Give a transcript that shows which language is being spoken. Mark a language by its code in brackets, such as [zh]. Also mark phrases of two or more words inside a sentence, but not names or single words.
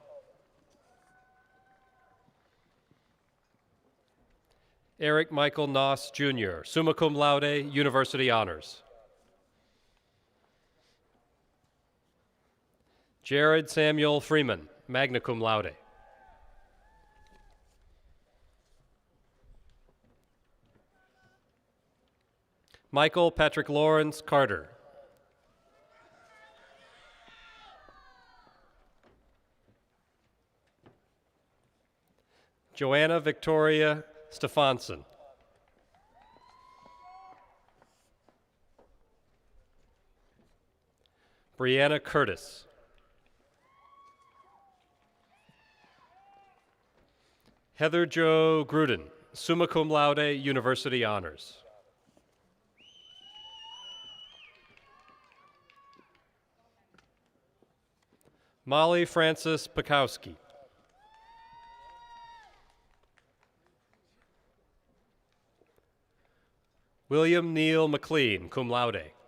[en] Eric Michael Noss, Jr., [la] summa cum laude, [en] University Honors. Jared Samuel Freeman, [la] magna cum laude. [en] Michael Patrick Lawrence Carter. Joanna Victoria Stefansson. Brianna Curtis. Heather Jo Gruden, [la] summa cum laude, [en] University Honors. Molly Frances Pakowski. William Neal McLean, [la] cum laude.